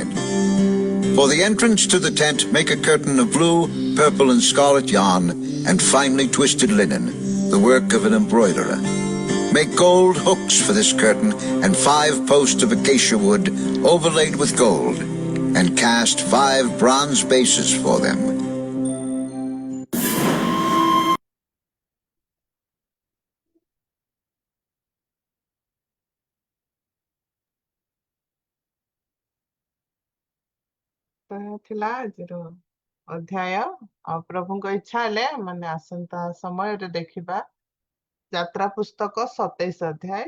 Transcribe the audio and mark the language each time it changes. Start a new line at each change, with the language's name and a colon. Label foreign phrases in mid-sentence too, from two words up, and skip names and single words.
English: For the entrance to the tent, make a curtain of blue, purple, and scarlet yarn and finely twisted linen, the work of an embroiderer. Make gold hooks for this curtain and 5 posts of acacia wood overlaid with gold, and cast 5 bronze bases for them.
Odia: ତାହା ଥିଲା ଆଜିର ଅଧ୍ୟାୟ। ଆଉ ପ୍ରଭୁଙ୍କ ଇଚ୍ଛା ହେଲେ ମାନେ ଆସନ୍ତା ସମୟରେ ଦେଖିବା ଯାତ୍ରା ପୁସ୍ତକ 27 ଅଧ୍ୟାୟ।